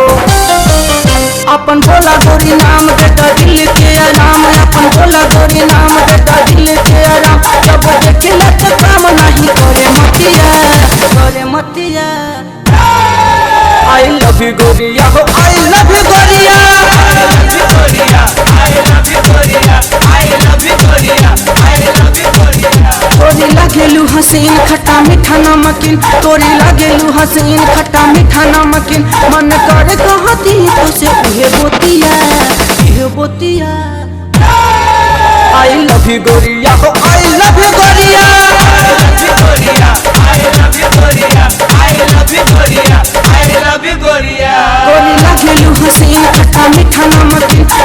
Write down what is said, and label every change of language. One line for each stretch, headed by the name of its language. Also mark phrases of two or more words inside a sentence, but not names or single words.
Bhojpuri: अपन बोला गोरी नाम बेटा दिल के आराम, अपन बोला गोरी नाम बेटा दिल के आराम। जब देखिला तो काम नहीं करे मतिया करे मतिया।
English: I love you
Bhojpuri: गोरिया हो
English: I love you गोरिया, I love you गोरिया, I love you गोरिया, I love you गोरिया, I love you गोरिया।
Bhojpuri: तोरी लागेलू हसीन खट्टा मीठा नमकीन, तोरी लागेलू हसीन खट्टा मीठा नमकीन। मन करे कहती तुझसे उहे बोतिया इहे बोतिया।
English: I love you
Bhojpuri: गोरिया हो
English: I love you गोरिया, I love you गोरिया, I love you गोरिया, I love you गोरिया, I love you गोरिया।
Bhojpuri: तोरी लागेलू हसीन खट्टा मीठा नमकीन,